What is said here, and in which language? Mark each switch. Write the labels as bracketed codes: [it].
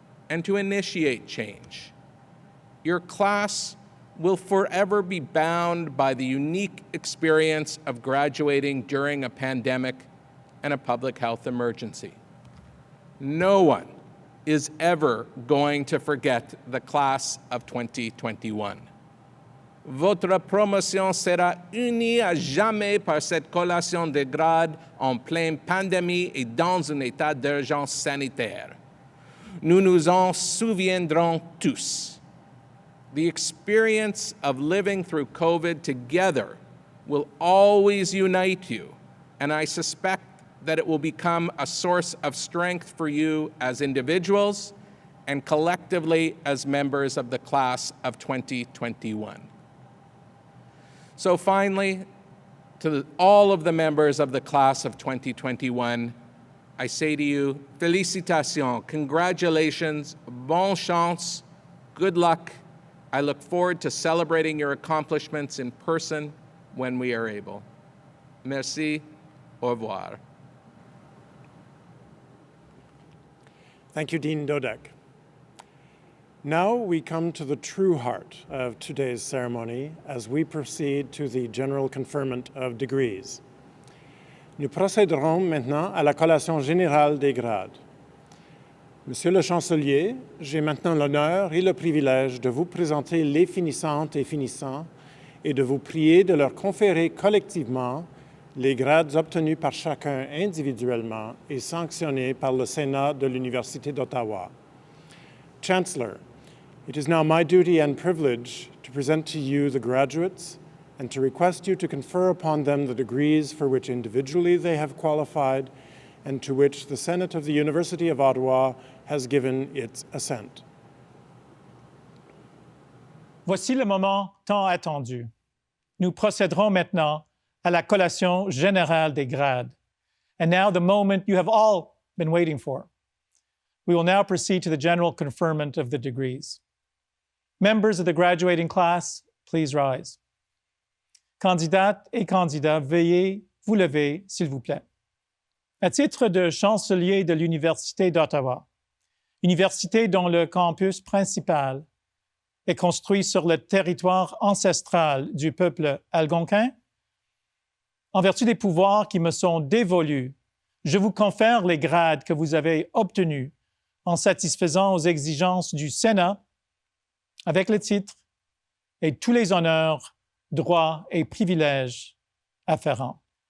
[en] and to initiate change. Your class will forever be bound by the unique experience of graduating during a pandemic and a public health emergency. No one is ever going to forget the class of 2021. [fr] Votre promotion sera unie à jamais par cette collation de grades en pleine pandémie et dans un état d'urgence sanitaire. Nous nous en souviendrons tous. [en] The experience of living through COVID together will always unite you, and I suspect that it will become a source of strength for you as individuals and collectively as members of the class of 2021. So finally, to all of the members of the class of 2021, I say to you, félicitations, congratulations, [fr] bonne chance, [en] good luck. I look forward to celebrating your accomplishments in person when we are able. [fr] Merci, au revoir. [en] Thank you, Dean Dodek. Now we come to the true heart of today's ceremony as we proceed to the general conferment of degrees. [fr] Nous procéderons maintenant à la collation générale des grades. Monsieur le chancelier, j'ai maintenant l'honneur et le privilège de vous présenter les finissantes et finissants et de vous prier de leur conférer collectivement les grades obtenus par chacun individuellement et sanctionnés par le Sénat de l'Université d'Ottawa. [en] Chancellor, it is now my duty and privilege to present to you the graduates and to request you to confer upon them the degrees for which individually they have qualified and to which the Senate of the University of Ottawa has given its assent. [fr] Voici le moment tant attendu. Nous procéderons maintenant à la collation générale des grades. [en] And now the moment you have all been waiting for. We will now proceed to the general conferment of the degrees. Members of the graduating class, please rise. [fr] Candidates et candidats, veuillez vous lever, s'il vous plaît. À titre de chancelier de l'Université d'Ottawa, université dont le campus principal est construit sur le territoire ancestral du peuple algonquin, en vertu des pouvoirs qui me sont dévolus, je vous confère les grades que vous avez obtenus en satisfaisant aux exigences du Sénat avec le titre et tous les honneurs, droits et privilèges afférents.